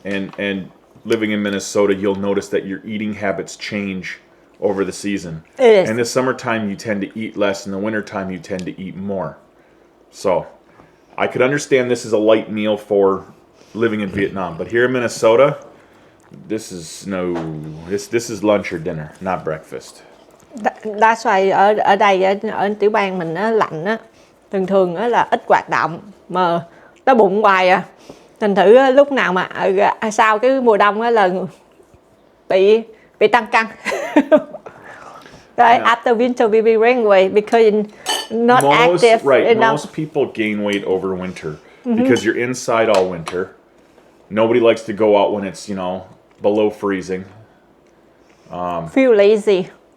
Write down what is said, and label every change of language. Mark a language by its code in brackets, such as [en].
[en] And living in Minnesota, you'll notice that your eating habits change over the season. It is. In the summertime, you tend to eat less. In the wintertime, you tend to eat more. So, I could understand this is a light meal for living in Vietnam. But here in Minnesota, this is lunch or dinner, not breakfast. That's why [vi] ở đây ở tiểu bang mình á, lạnh á, thường á là ít hoạt động mà đói bụng hoài à. Thành thử á, lúc nào mà sau cái mùa đông á là bị tăng cân. [en] Right, after winter we be gain weight because not active enough. Most people gain weight over winter because you're inside all winter. Nobody likes to go out when it's, below freezing. Feel lazy.